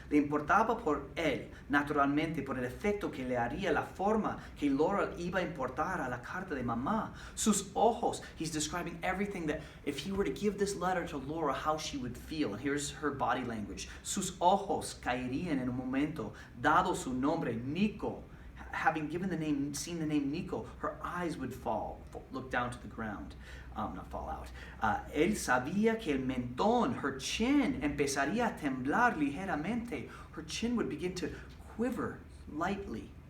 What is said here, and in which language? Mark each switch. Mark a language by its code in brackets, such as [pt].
[es] Le importaba por él, naturalmente, por el efecto que le haría la forma que Laura iba a importar a la carta de mamá. Sus ojos, [en] he's describing everything that if he were to give this letter to Laura, how she would feel. And here's her body language. [es] Sus ojos caerían en un momento, dado su nombre, Nico. [en] Having seen the name Nico, her eyes would look down to the ground. Not fall out. [es] Él sabía que el mentón, [en] her chin, [es] empezaría a temblar ligeramente. [en] Her chin would begin to quiver lightly.